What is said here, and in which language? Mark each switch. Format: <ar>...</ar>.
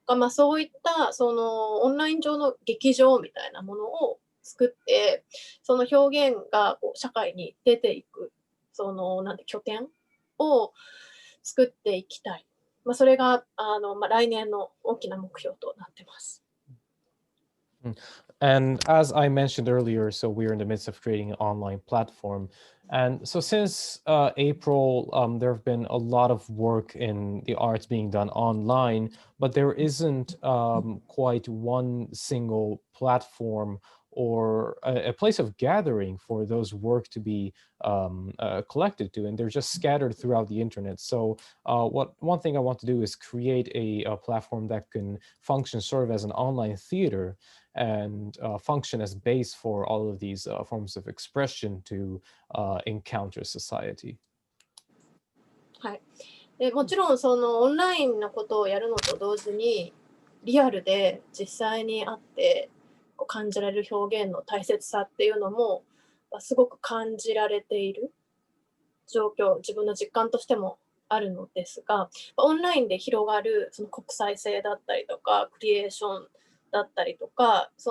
<ja>そういったオンライン上の劇場みたいなものを作って、その表現が社会に出ていく拠点を作っていきたい。それが来年の大きな目標となってます。</ja> <en>And as I mentioned earlier, so we're in the midst of creating an online platform. And so since April, there have been a lot of work in the arts being done online, but there isn't quite one single platform or a place of gathering for those work to be collected to, and they're just scattered throughout the internet. So one thing I want to do is create a platform that can serve as an online theater and function as base for all of these forms of expression to encounter society.</en> <ja>はい。でもちろんオンラインのことをやるのと同時にリアルで実際に会って感じられる表現の大切さっていうのもすごく感じられている状況、自分の実感としてもあるのですが、オンラインで広がる国際性だったりとかクリエーションだったりとか、</ja>